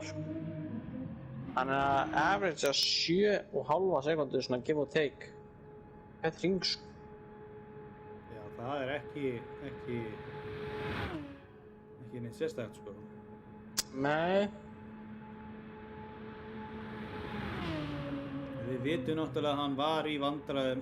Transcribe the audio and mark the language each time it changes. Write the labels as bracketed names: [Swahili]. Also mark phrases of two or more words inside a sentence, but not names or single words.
[Icelandic] Hann er að averagea 7,5 sekundur svona [English] give or take. [Icelandic] Þetta hring sko. Já, það er ekki neitt sérstætt sko. Nei. Við vitum náttúrulega að hann var í vandræðum.